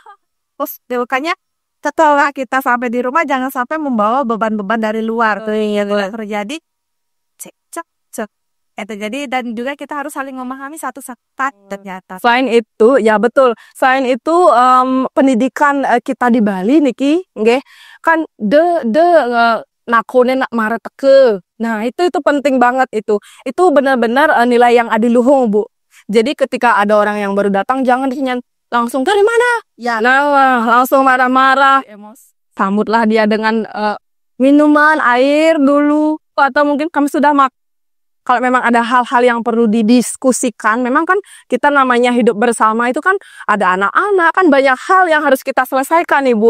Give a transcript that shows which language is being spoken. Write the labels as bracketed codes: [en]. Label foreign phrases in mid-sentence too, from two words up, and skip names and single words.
[id] Terus makanya setelah kita sampai di rumah jangan sampai membawa beban-beban dari luar tuh yang terjadi. Jadi dan juga kita harus saling memahami satu sama ternyata. Selain itu, ya betul. Selain itu pendidikan kita di Bali [ban] niki, nggih, [id] kan [ban] nakone nak marah teke. [id] Nah, itu penting banget itu. Itu benar-benar nilai yang adiluhung, Bu. Jadi ketika ada orang yang baru datang jangan langsung dari mana? Ya, Nah, langsung marah-marah. Sambutlah dia dengan minuman, air dulu, atau mungkin kami sudah kalau memang ada hal-hal yang perlu didiskusikan, memang kan kita namanya hidup bersama itu kan ada anak-anak, kan banyak hal yang harus kita selesaikan, Ibu.